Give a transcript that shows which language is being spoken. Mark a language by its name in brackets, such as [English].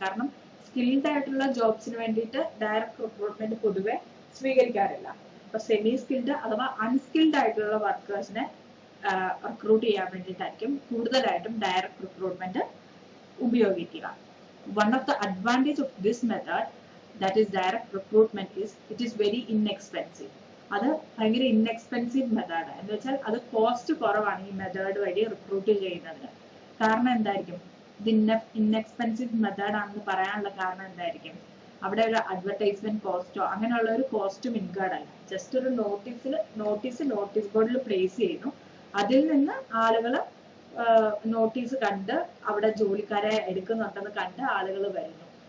[Malayalam] കാരണം സ്കിൽഡ് ആയിട്ടുള്ള ജോബ്സിന് വേണ്ടിയിട്ട് ഡയറക്റ്റ് റിക്രൂട്ട്മെന്റ് പൊതുവെ സ്വീകരിക്കാറില്ല. അപ്പൊ സെമി സ്കിൽഡ് അഥവാ അൺസ്കിൽഡ് ആയിട്ടുള്ള വർക്കേഴ്സിനെ റിക്രൂട്ട് ചെയ്യാൻ വേണ്ടിയിട്ടായിരിക്കും കൂടുതലായിട്ടും ഡയറക്റ്റ് റിക്രൂട്ട്മെന്റ് ഉപയോഗിക്കുക. [English] One of the advantage of this method that is direct recruitment is it is very inexpensive. [Malayalam] അത് ഭയങ്കര ഇൻഎക്സ്പെൻസീവ് മെത്തേഡ് എന്ന് വെച്ചാൽ അത് കോസ്റ്റ് കുറവാണ് ഈ മെത്തേഡ് വഴി റിക്രൂട്ട് ചെയ്യുന്നതിന്. കാരണം എന്തായിരിക്കും ഇത് ഇൻഎക്സ്പെൻസീവ് മെത്തേഡ് ആണെന്ന് പറയാനുള്ള കാരണം എന്തായിരിക്കും? അവിടെ ഒരു അഡ്വർടൈസ്മെന്റ് കോസ്റ്റോ അങ്ങനെയുള്ള ഒരു കോസ്റ്റും ഇൻക്ലൂഡ് അല്ല. ജസ്റ്റ് ഒരു നോട്ടീസ് ബോർഡിൽ പ്ലേസ് ചെയ്യുന്നു, അതിൽ നിന്ന് ആളുകൾ നോട്ടീസ് കണ്ട് അവിടെ ജോലിക്കാരെ എടുക്കുന്നുണ്ടെന്ന് കണ്ട് ആളുകൾ വരുന്നു.